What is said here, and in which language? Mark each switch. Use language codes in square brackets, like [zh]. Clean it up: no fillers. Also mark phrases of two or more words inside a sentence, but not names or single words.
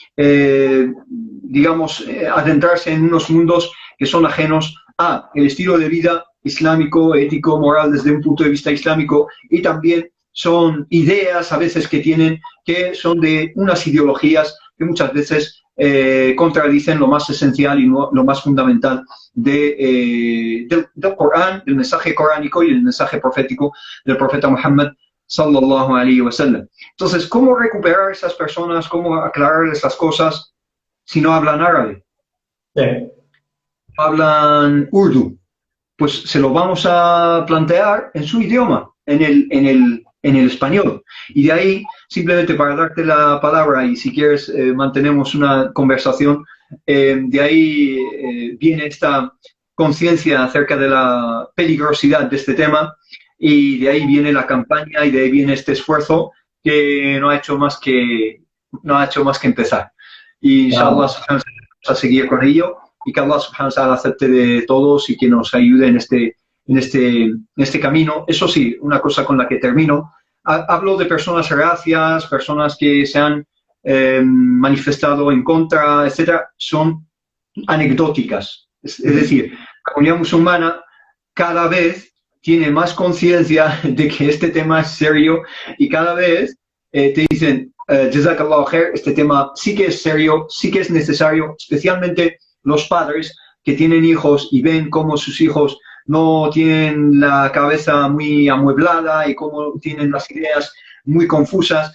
[es] adentrarse en unos mundos que son ajenos a el estilo de vida islámico, ético, moral desde un punto de vista islámico, y también son ideas a veces que tienen que son de unas ideologías que muchas veces contradicen lo más esencial y lo más fundamental del Corán, del mensaje coránico y el mensaje profético del profeta Muhammad [ar] صلى الله عليه وسلم. [es] Entonces, ¿cómo recuperar a esas personas? ¿Cómo aclarar esas cosas si no hablan árabe? Sí. Hablan urdu. Pues se lo vamos a plantear en su idioma, en el español. Y de ahí, simplemente para darte la palabra, y si quieres mantenemos una conversación, de ahí viene esta conciencia acerca de la peligrosidad de este tema, y de ahí viene la campaña, y de ahí viene este esfuerzo que no ha hecho más que empezar. Y inshallah vamos a seguir con ello, y que Allah [ar] سبحانه وتعالى [es] acepte de todos y que nos ayude en este camino. Eso sí, una cosa con la que termino, hablo de personas reacias, personas que se han manifestado en contra, etcétera, son anecdóticas. Es decir, la comunidad musulmana cada vez tiene más conciencia de que este tema es serio y cada vez te dicen, [ar] جزاك الله خير, [es] este tema sí que es serio, sí que es necesario, especialmente los padres que tienen hijos y ven cómo sus hijos no tienen la cabeza muy amueblada y cómo tienen las ideas muy confusas.